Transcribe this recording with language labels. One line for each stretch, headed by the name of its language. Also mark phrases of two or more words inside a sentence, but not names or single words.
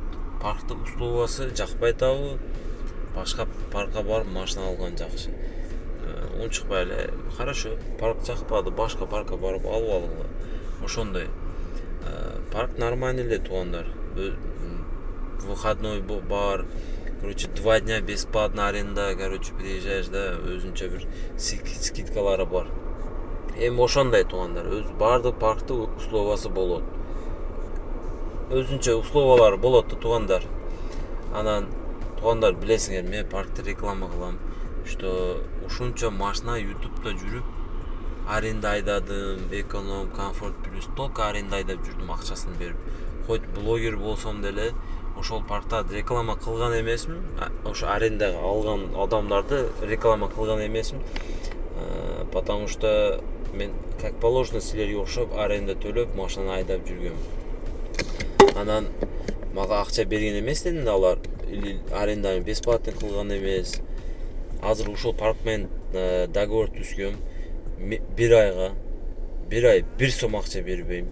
Kyrgyz: Паркты условиясы жакпай атабы, башка паркка барып машина алган жакшы. Унчукпай эле, хорошо, парк жакпады, башка паркка барып алып алгыла. Ошондой. Парк нормальный эле, туугандар. Выходной бар.
Russian: Короче, 2 дня бесплатно аренда, короче, приезжаешь,
Kyrgyz: да, өзүнчө бир скидкалары бар. Эми ошондой, туугандар, өз бардык паркты условиясы болот. Өзүнчө условиялары болот, туугандар. Анан туугандар, билесиңер, мен паркты реклама кылам. Что ушунча машина YouTube'да жүрүп, аренда айдадым, эконом, комфорт плюс,
Russian: только аренда
Kyrgyz: айдап жүрдүм акчасын берип. Хоть блогер болсом деле, ошол паркта реклама кылган эмесмин. Ошо арендага алган адамдарды реклама кылган эмесмин.
Russian: Потому что
Kyrgyz: мен
Russian: как положено
Kyrgyz: силерге окшоп аренда төлөп машинаны айдап жүргөм. Анан мага акча берген эмес дедим алар, или аренданы бесплатно кылган эмес. Азыр ушул парк менен договор түзгөм. 1 айга 1 сом акча бербейм.